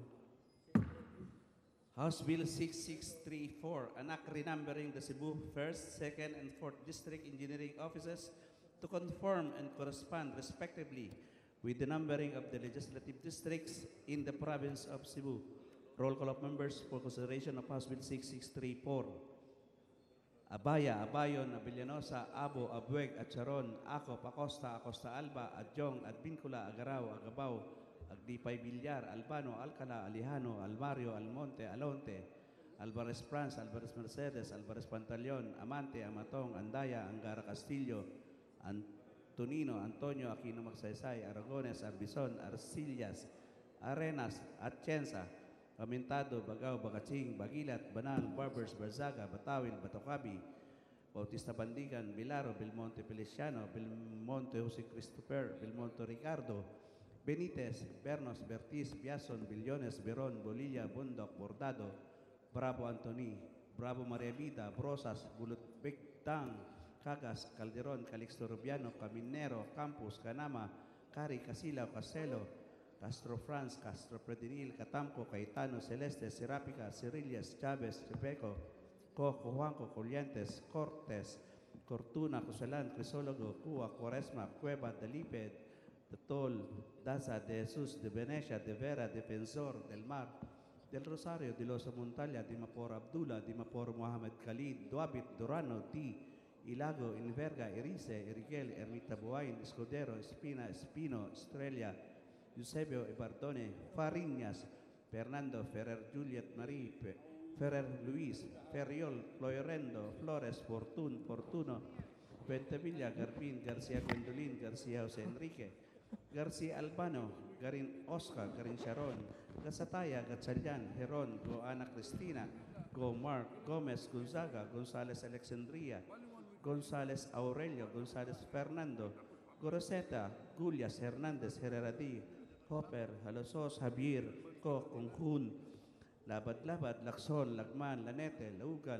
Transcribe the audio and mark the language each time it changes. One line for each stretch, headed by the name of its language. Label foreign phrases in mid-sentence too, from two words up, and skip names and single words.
English: House Bill 6634, an act renumbering the Cebu 1st, 2nd, and 4th District Engineering Offices to conform and correspond respectively with the numbering of the legislative districts in the province of Cebu. Roll call of members for consideration of House Bill 6634. Abaya, Abayon, Abellanosa, Abo, Abueg, Acharon, Ako, Acosta, Acosta Alba, Adjong, Advincula, Agaraw, Agabao, Agdipay Villar, Albano, Alcala, Alejano, Almario, Almonte, Alonte, Alvarez Franz, Alvarez Mercedes, Alvarez Pantaleon, Amante, Amatong, Andaya, Angara Castillo, Antonino, Antonio, Aquino Magsaysay, Aragones, Arbison, Arcillas, Arenas, Atienza, Pamintado, Bagao, Bagatsing, Bagilat, Banal, Barbers, Barzaga, Batawil, Batocabi, Bautista Bandigan, Bilaro, Belmonte Feliciano, Belmonte Jose Christopher, Belmonte Ricardo, Benitez, Bernos, Bertiz, Biason, Billones, Beron, Bolilla, Bundok, Bordado, Bravo Anthony, Bravo Maria Vida, Brosas, Bulut Bigtang, Cagas, Calderon, Calixto Rubiano, Caminero, Campus, Canama, Cari, Casila, Castelo, Castro Franz, Castro Predinil, Catamco, Caetano, Celeste, Serapica, Cirillas, Chavez, Chepeco, Coco, Juanco, Corrientes, Cortes, Cortuna, Cosalan, Crisólogo, Cuba, Cuaresma, Cueva, Delipe, de Tol, Daza, de Jesús, de Venecia, de Vera, Defensor, del Mar, del Rosario, de Losa Montalia, de Mapor Abdullah, de Mapor Mohamed Khalid, Duabit, Durano, Di, Ilago, Inverga, Erice, Eriguel, Ermita Buain, Escudero, Espina, Espino, Estrella, Eusebio, Ebardone, Fariñas, Fernando, Ferrer, Juliet, Marie, Ferrer, Luis, Ferriol, Floyorendo, Flores, Fortun, Fortuno, Ventevilla, Garbin, García Gwendolyn, García José Enrique, García Albano, Garin Oscar, Garin Sharon, Gasataya, Gatchalian, Heron, Go Ana Cristina, Go Mark, Gomez, Gonzaga, González Alexandria, González Aurelio, González Fernando, Goroseta, Gulias, Hernández, Herreradi, Hopper, Halosos, Javier, Co, Conjun, Labad-Labad, Lacson, Lagman, Lanete, Laugan,